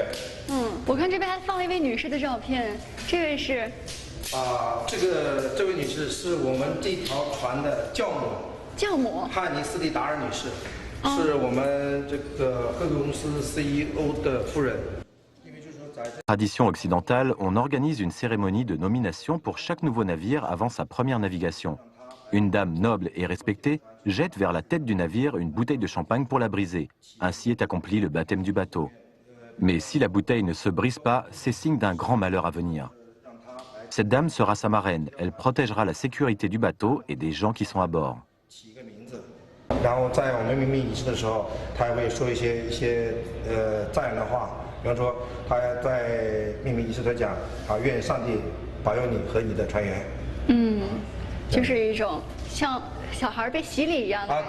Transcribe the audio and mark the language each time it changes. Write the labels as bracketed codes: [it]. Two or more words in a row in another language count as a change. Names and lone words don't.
[zh] 我看这边还放了一位女士的照片，这位是。这位女士是我们这条船的教母。教母。汉尼斯蒂达尔女士。 是我们这个赫格公司 CEO 的夫人。 [fr] Tradition occidentale, on organise une cérémonie de nomination pour chaque nouveau navire avant sa première navigation. Une dame noble et respectée jette vers la tête du navire une bouteille de champagne pour la briser. Ainsi est accompli le baptême du bateau. Mais si la bouteille ne se brise pas, c'est signe d'un grand malheur à venir. Cette dame sera sa marraine. Elle protégera la sécurité du bateau et des gens qui sont à bord. [zh] 然后在我们命名仪式的时候，他还会说一些赞扬的话，比方说他在命名仪式在讲愿上帝保佑你和你的船员。就是一种像小孩被洗礼一样的。